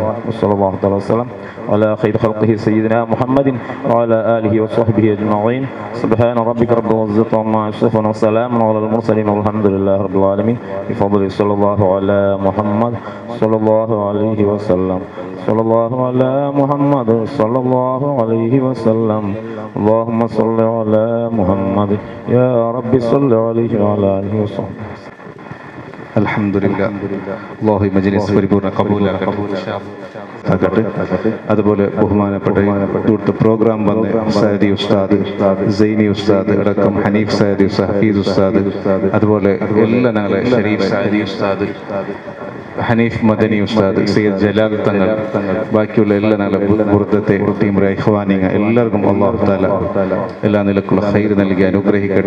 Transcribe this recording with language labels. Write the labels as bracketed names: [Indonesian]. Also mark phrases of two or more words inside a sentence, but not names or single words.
[Arabic] وصلى الله تعالى وسلم على خير خلقه سيدنا محمد وعلى آله وصحبه أجمعين. سبحان ربك رب العزة عما يصفون وسلام على المرسلين والحمد لله رب العالمين. بفضل صلى الله على محمد صلى الله عليه وسلم. صلى الله على محمد صلى الله عليه وسلم. اللهم صل على محمد يا رب صل عليه وعلى آله وسلم. الحمد لله. [Malayalam] അല്ലാഹു ഈ മജ്ലിസ് പരിപൂർണ്ണ കബൂലാക്കട്ടെ. അതുപോലെ ബഹുമാനപ്പെട്ട ഇവിടുത്തെ പ്രോഗ്രാം വന്ന് സയദി ഉസ്താദ്, സൈനി ഉസ്താദ് അടക്കം ഹനീഫ് സയദി ഉസ്താദ്, ഹഫീസ് ഉസ്താദ്, അതുപോലെ എല്ലാ ഞങ്ങളെ ഷരീഫ് സയദി ഉസ്താദ്, ഹനീഫ് മദനി ഉസ്താദ്, സയ്യിദ് ജലാൽ തങ്ങൾ, ബാക്കിയുള്ള എല്ലാ ഞങ്ങളെ ബുർദത്തെ ടീം ഇഖ്വാനിങ്ങ എല്ലാവർക്കും [Arabic] الله تعالى [Malayalam] എല്ലാ നിലക്കുള്ള ഖൈർ നൽകി അനുഗ്രഹിക്കട്ടെ.